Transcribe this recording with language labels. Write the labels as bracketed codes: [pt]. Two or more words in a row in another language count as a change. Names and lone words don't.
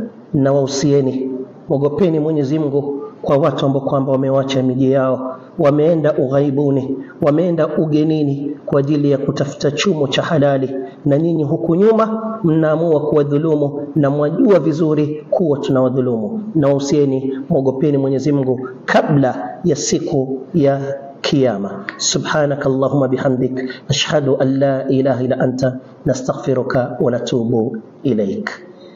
[sw] Na wausieni, mogopeni Mwenyezi Mungu kwa watu ambao kwamba wamewacha miji yao, wameenda ughaibuni, wameenda ugenini kwa ajili ya kutafuta chumo cha halali, na nyinyi huku nyuma mnaamua kuwadhulumu, na mwajua vizuri kuwa tunawadhulumu. Na wausieni, mogopeni Mwenyezi Mungu kabla ya siku ya Kiyama. [ar] سبحانك اللهم وبحمدك، أشهد أن لا إله إلا أنت، نستغفرك ونتوب إليك.